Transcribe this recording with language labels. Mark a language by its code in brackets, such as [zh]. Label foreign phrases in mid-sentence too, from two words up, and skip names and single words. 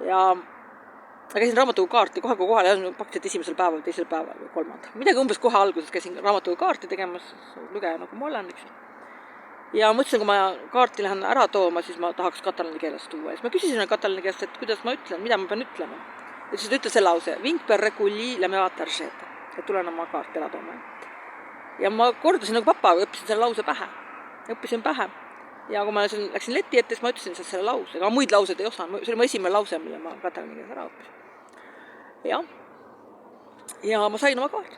[et] Ja käisin raamatukogu kaarti kohe kohale ja pakkusid esimesel päeval, teisel päeval või 3. Midagi umbes kohe alguses käisin raamatukogu kaarti tegemas, lugeja nagu ma olen, eks. Ja mõtlesin, kui ma kaarti lähen ära tooma, siis ma tahaks katalani keeles tuua. Ja siis ma küsisin katalani keelest, et kuidas ma ütlen, mida ma pean ütlema. Ja siis ta ütles selle lause, [ca] vinc per reculli la meva tarjeta, [et] et tulen oma kaarti ära tooma. Ja ma kordasin nagu papa, õppisin selle lause pähe. Ja kui ma läksin leti ette, siis ma ütlesin selle lause. Aga muid laused ei osanud, see oli mu esimene lause, mille ma katalani keeles ära õppisin. Ja ma sain oma kaarti.